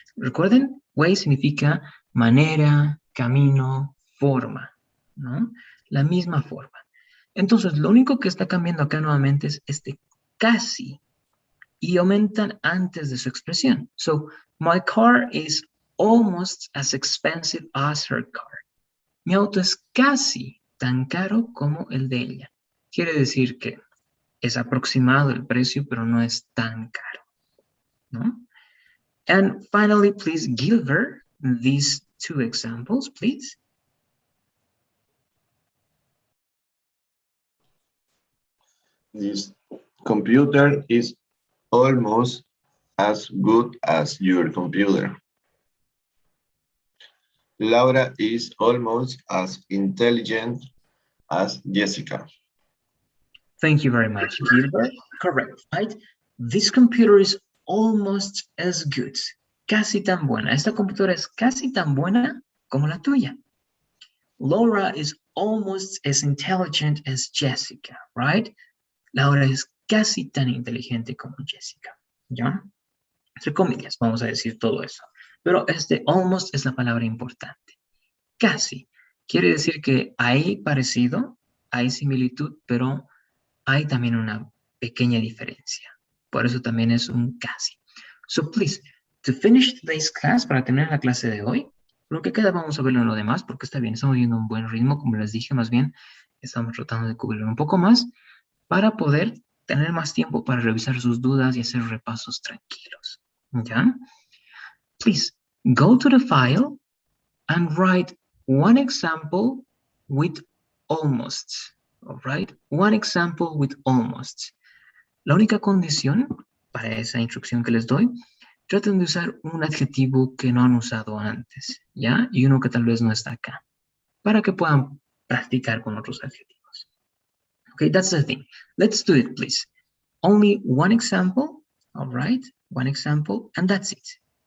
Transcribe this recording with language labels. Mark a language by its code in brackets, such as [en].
[es] Recuerden, way significa manera, camino, forma, ¿no? La misma forma. Entonces, lo único que está cambiando acá nuevamente es este casi y aumentan antes de su expresión. [en] So, my car is almost as expensive as her car. [es] Mi auto es casi tan caro como el de ella. Quiere decir que es aproximado el precio, pero no es tan caro. ¿No? [en] And finally, please, Gilbert, these two examples, please. This computer is almost as good as your computer. Laura is almost as intelligent as Jessica. Thank you very much, Gilbert. Correct, right? This computer is almost as good. [es] Casi tan buena. Esta computadora es casi tan buena como la tuya. [en] Laura is almost as intelligent as Jessica, right? [es] Laura es casi tan inteligente como Jessica, ¿ya? Entre comillas, vamos a decir todo eso. Pero este almost es la palabra importante. Casi. Quiere decir que hay parecido, hay similitud, pero hay también una pequeña diferencia. Por eso también es un casi. [en] So please, to finish today's class, [es] para terminar la clase de hoy, lo que queda vamos a verlo en lo demás, porque está bien, estamos viendo un buen ritmo, como les dije, más bien estamos tratando de cubrirlo un poco más para poder tener más tiempo para revisar sus dudas y hacer repasos tranquilos. ¿Ya? [en] Please, go to the file and write one example with almost. All right? One example with almost. [es] La única condición para esa instrucción que les doy, traten de usar un adjetivo que no han usado antes, ¿ya? Y uno que tal vez no está acá, para que puedan practicar con otros adjetivos. [en] Okay, that's the thing. Let's do it, please. Only one example, all right? One example, and that's it.